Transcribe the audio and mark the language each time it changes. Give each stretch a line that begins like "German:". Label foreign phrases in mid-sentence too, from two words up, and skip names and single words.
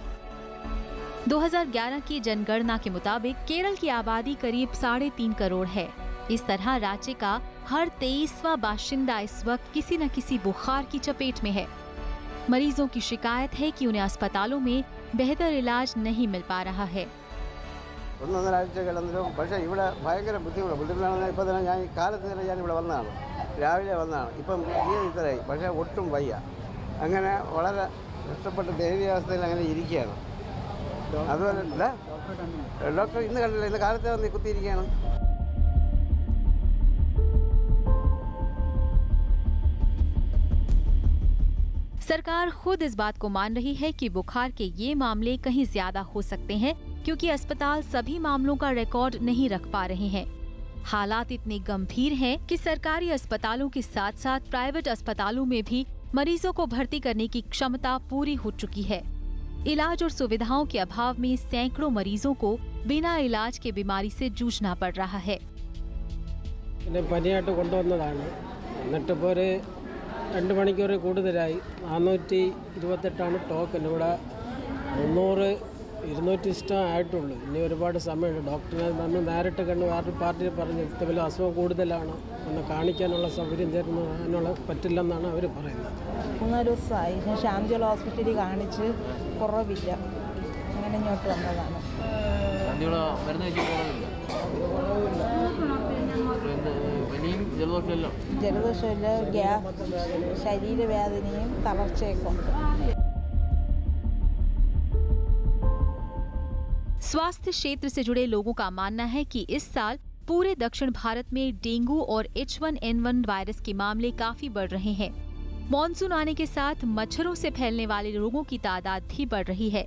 Hindi: 2011 की जनगणना के मुताबिक केरल की आबादी करीब 3.5 करोड़ है। इस तरह राज्य का हर 23वां बाशिंदा इस वक्त किसी न किसी बुखार की चपेट में है। मरीजों की शिकायत है कि उन्हें अस्पतालों में बेहतर इलाज नहीं मिल पा रहा है।
Malayalam: അങ്ങനെ വളരെ കഷ്ടപ്പെട്ട ദയനീയാവസ്ഥയിൽ അങ്ങനെ ഇരിക്കുകയാണ്. അതുമല്ല, ഡോക്ടർ ഇന്ന് കണ്ടില്ല, ഇന്ന് കാലത്തെ വന്ന് കുത്തിയിരിക്കുകയാണ്.
Hindi: सरकार खुद इस बात को मान रही है कि बुखार के ये मामले कहीं ज्यादा हो सकते हैं, क्योंकि अस्पताल सभी मामलों का रिकॉर्ड नहीं रख पा रहे हैं। हालात इतने गंभीर हैं कि सरकारी अस्पतालों के साथ साथ प्राइवेट अस्पतालों में भी मरीजों को भर्ती करने की क्षमता पूरी हो चुकी है। इलाज और सुविधाओं के अभाव में सैकड़ों मरीजों को बिना इलाज के बीमारी से जूझना पड़ रहा है।
Malayalam: രണ്ട് മണിക്കൂർ കൂടുതലായി 428 ടോക്കൺ ഇവിടെ 300 200 ആയിട്ടുള്ളൂ. ഇനി ഒരുപാട് സമയമുണ്ട്. ഡോക്ടറിനെ വന്ന് നേരിട്ട് കണ്ട് വേറൊരു പാർട്ടി പറഞ്ഞ് ഇതുപോലെ അസുഖം കൂടുതലാണ്, ഒന്ന് കാണിക്കാനുള്ള സൗകര്യം തരുന്നതിനുള്ള പറ്റില്ലെന്നാണ് അവർ പറയുന്നത്. 3 ദിവസമായി. ഞാൻ ശാന്തിയുള്ള ഹോസ്പിറ്റലിൽ കാണിച്ച് കുറവില്ല, അങ്ങനെ ഇങ്ങോട്ട് വന്നതാണ്. ജലദോഷമില്ല, ഗ്യാസ്, ശരീരവേദനയും തളർച്ചയൊക്കെ ഉണ്ട്.
Hindi: स्वास्थ्य क्षेत्र से जुड़े लोगों का मानना है कि इस साल पूरे दक्षिण भारत में डेंगू और H1N1 वायरस के मामले काफी बढ़ रहे हैं। मॉनसून आने के साथ मच्छरों से फैलने वाले रोगों की तादाद भी बढ़ रही है।